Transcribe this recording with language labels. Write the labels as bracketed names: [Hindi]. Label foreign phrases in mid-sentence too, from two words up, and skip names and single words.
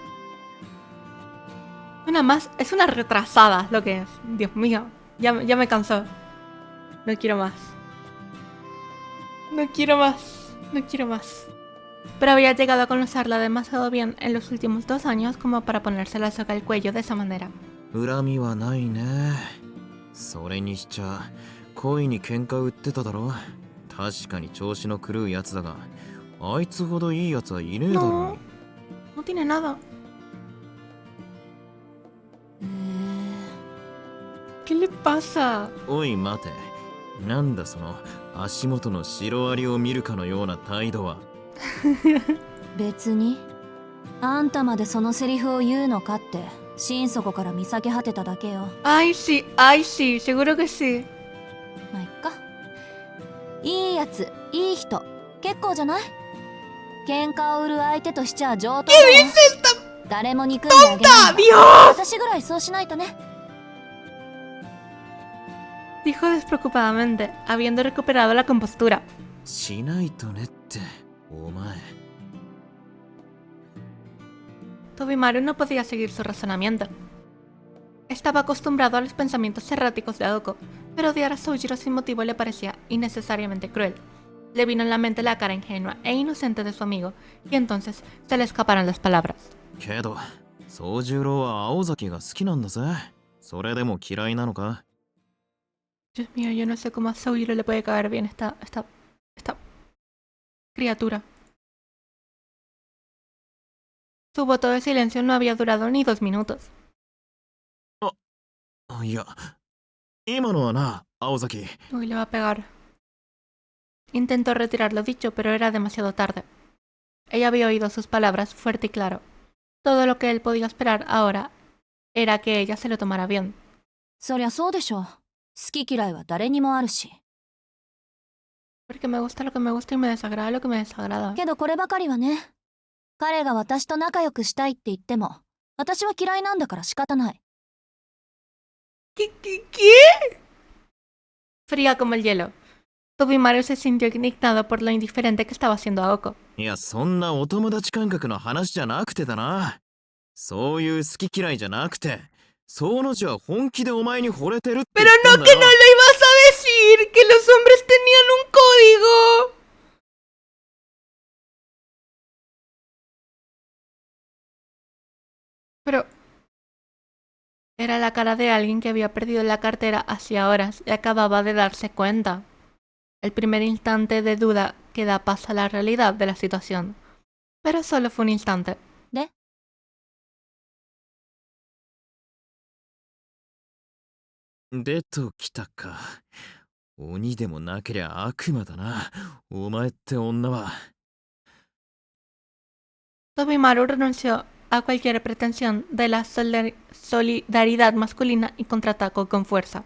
[Spanish] Una más, es una retrasada lo que es. Dios mío, ya me cansó. No quiero más. No quiero más. No quiero más. Pero había llegado a conocerla demasiado bien en los últimos 2 años como para ponerse la soga al cuello de esa manera. [Japanese] 恨みはないね。それにしちゃ、恋に喧嘩売ってただろ。確かに調子の狂うやつだが、あいつほどいいやつはいねえだろ。 [Spanish] No, no tiene nada. ¿Qué le pasa? [Japanese] おい待て。なんだその足元のシロアリを見るかのような態度は。別にあんたまでそのセリフを言うのかって心底から見避け果てただけよ。 [Spanish] Ay, sí, seguro que sí. [Japanese] まあいっか。いいやつ、いい人、結構じゃない？喧嘩を売る相手としちゃ上等だよ。誰も憎んであげない。私ぐらいそうしないとね。 [Spanish] Dijo despreocupadamente, habiendo recuperado la compostura. [Japanese] しないとねって、お前。 [Spanish] Tobimaru no podía seguir su razonamiento. Estaba acostumbrado a los pensamientos erráticos de Aoko, pero odiar a Soujiro sin motivo le parecía innecesariamente cruel. Le vino en la mente la cara ingenua e inocente de su amigo, y entonces se le escaparon las palabras. [Japanese] けど、宗十郎は青崎が好きなんだぜ。それでも嫌いなのか？ [Spanish] Dios mío, yo no sé cómo a Soujiro le puede caer bien esta criatura. Su voto de silencio no había durado ni 2 minutos. [Japanese] いや、今のはな、青崎。 [Spanish] Uy, le va a pegar. Intentó retirar lo dicho, pero era demasiado tarde. Ella había oído sus palabras fuerte y claro. Todo lo que él podía esperar ahora era que ella se lo tomara bien. [Japanese] そりゃそうでしょ。好き嫌いは誰にもあるし。 [Spanish] Porque me gusta lo que me gusta y me desagrada lo que me desagrada. [Japanese] けどこればかりはね。彼が私と仲良くしたいって言っても、私は嫌いなんだから仕方ない。 [Spanish] ¿Qué? Fría como el hielo. Tobimaru se sintió indignado por lo indiferente que estaba haciendo Aoko. [Japanese] いや、そんなお友達感覚の話じゃなくてだな。そういう好き嫌いじゃなくて、その字は本気でお前に惚れてるって言 [Spanish] Pero [Japanese] ってん [Spanish] no [Japanese] だ [Spanish] que [Japanese] よ。 [Spanish] no lo ibas a decir, que los hombres tenían un código. Pero era la cara de alguien que había perdido la cartera hacía horas y acababa de darse cuenta. El primer instante de duda que da paso a la realidad de la situación. Pero solo fue un instante. [Japanese] で、でときたか。鬼でもなけりゃ悪魔だな。お前って女は。 [Spanish] Tobimaru renunció a cualquier pretensión de la solidaridad masculina y contraatacó con fuerza.